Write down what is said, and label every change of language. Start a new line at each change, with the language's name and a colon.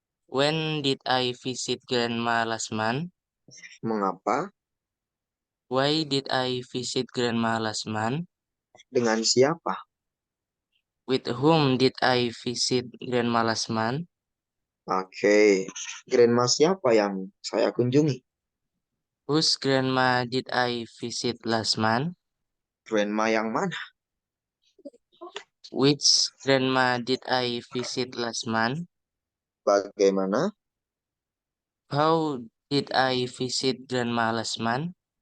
English: When did I visit grandma last month?
Indonesian: Mengapa?
English: Why did I visit grandma last month?
Indonesian: Dengan siapa?
English: With whom did I visit grandma last month?
Indonesian: Oke. Grandma siapa yang saya kunjungi?
English: Whose grandma did I visit last month?
Indonesian: Grandma yang mana?
English: Which grandma did I visit last month?
Indonesian: Bagaimana?
English: How did I visit grandma last month?